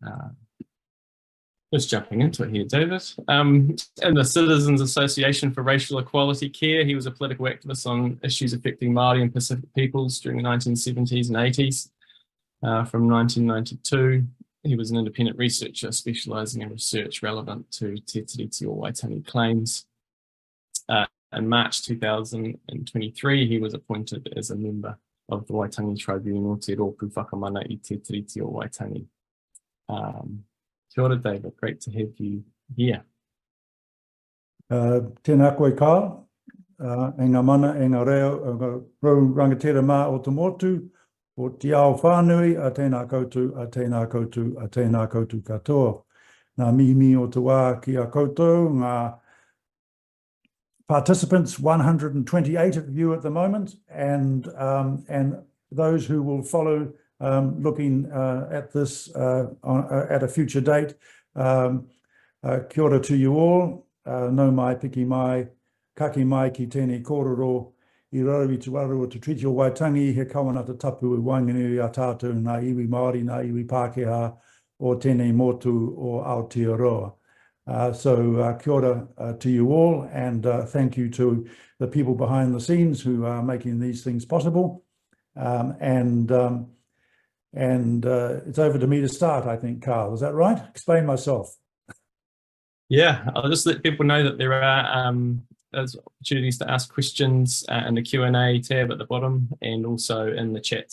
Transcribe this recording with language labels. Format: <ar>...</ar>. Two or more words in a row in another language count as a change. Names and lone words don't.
<en>Just jumping into it here, David. In the Citizens Association for Racial Equality Care, he was a political activist on issues affecting Māori and Pacific peoples during the 1970s and 80s. From 1992, he was an independent researcher specialising in research relevant to Te Tiriti o Waitangi claims. In March 2023, he was appointed as a member of the Waitangi Tribunal Te Rōpū Whakamana I Te Tiriti o Waitangi.</en> <mi>Kia ora,</mi> <en>David. Great to have you here.</en> <mi>Tēnā koe Carl. E ngā mana, e ngā reo, rau rangatira mā o te motu, o te ao whānui, a tēnā koutou, a tēnā koutou, a tēnā koutou katoa. Ngā mihi o te wā ki a koutou, ngā</mi> <en>participants, 128 of you at the moment, and those who will follow looking at this at a future date.</en> <mi>Kia ora</mi> <en>to you all.</en> <mi>No mai, piki mai, kaki mai ki tēnei kōrero I rau I te waro o Te Tiriti o Waitangi, he kawanata tapu I Wainganui a tātou ngā iwi Māori, ngā iwi Pākehā o tēnei motu o Aotearoa.</mi> <en>So</en> <mi>kia ora</mi> <en>to you all, and thank you to the people behind the scenes who are making these things possible. And it's over to me to start, I think, Carl. Is that right? Explain myself. Yeah, I'll just let people know that there are there's opportunities to ask questions in the Q&A tab at the bottom and also in the chat.</en>